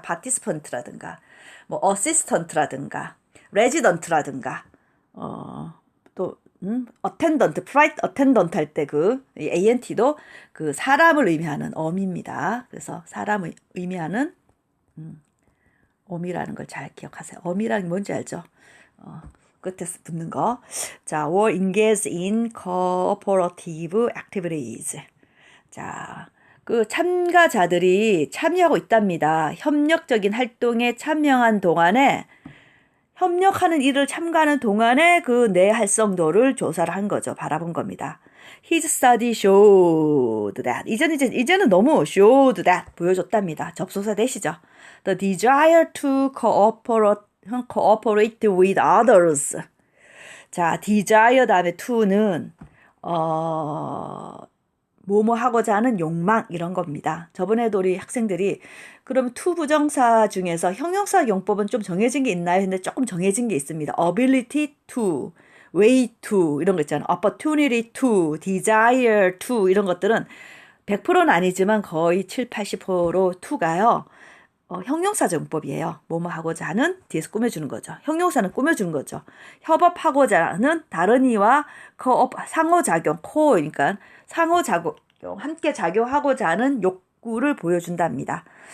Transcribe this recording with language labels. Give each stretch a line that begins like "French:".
Korean: participant라든가 뭐 assistant라든가 resident라든가 또 attendant, flight attendant 할 때 그 ant도 그 사람을 의미하는 어미입니다. 그래서 사람을 의미하는 어미라는 걸 잘 기억하세요. 어미라는 게 뭔지 알죠? 끝에서 붙는 거.
English: 자, or engage in cooperative activities.
Korean: 자, 그 참가자들이 참여하고 있답니다. 협력적인 활동에 참여한 동안에 협력하는 일을 참가하는 동안에 그 뇌 활성도를 조사를 한 거죠. 바라본 겁니다.
English: His study showed that.
Korean: 이제는 너무 showed that 보여줬답니다. 접속사 되시죠.
English: The desire to cooperate with others.
Korean: 자, desire 다음에 to는 뭐뭐 하고자 하는 욕망 이런 겁니다. 저번에도 우리 학생들이 그럼 to 부정사 중에서 형용사 용법은 좀 정해진 게 있나요? 근데 조금 정해진 게 있습니다. ability to, way to 이런 거 있잖아요. opportunity to, desire to 이런 것들은 100%는 아니지만 거의 7, 80% to가요. 형용사적 용법이에요. 뭐뭐 하고자 하는 뒤에서 꾸며주는 거죠. 형용사는 꾸며주는 거죠. 협업하고자 하는 다른 이와 상호작용, 그러니까 상호작용, 함께 작용하고자 하는 욕구를 보여준답니다.